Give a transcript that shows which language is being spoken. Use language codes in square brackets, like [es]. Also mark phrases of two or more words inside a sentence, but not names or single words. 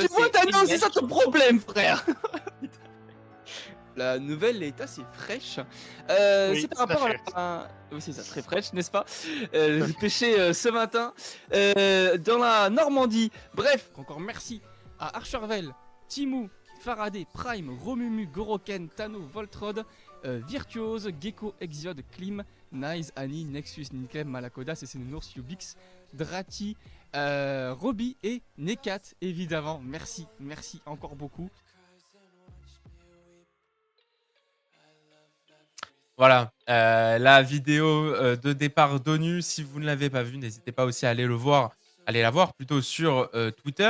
[fr] Tu vois, c'est Thanos, c'est Inès. ça ton problème, frère. La nouvelle est assez fraîche. Oui, C'est par très rapport fraîche. Oui, c'est ça, très fraîche, n'est-ce pas? J'ai pêché ce matin dans la Normandie. Bref, encore merci à Archervel, Timou, Faraday, Prime, Romumu, Goroken, Tano, Voltrod, Virtuose, Gecko, Exiode, Klim, Nice, Annie, Nexus, Ninkem, Malakoda, Cécénours, Ubix, Drati, Roby et Nekat, évidemment. Merci, merci encore beaucoup. Voilà, la vidéo de départ d'ONU, si vous ne l'avez pas vue, n'hésitez pas aussi à aller aller la voir plutôt sur Twitter.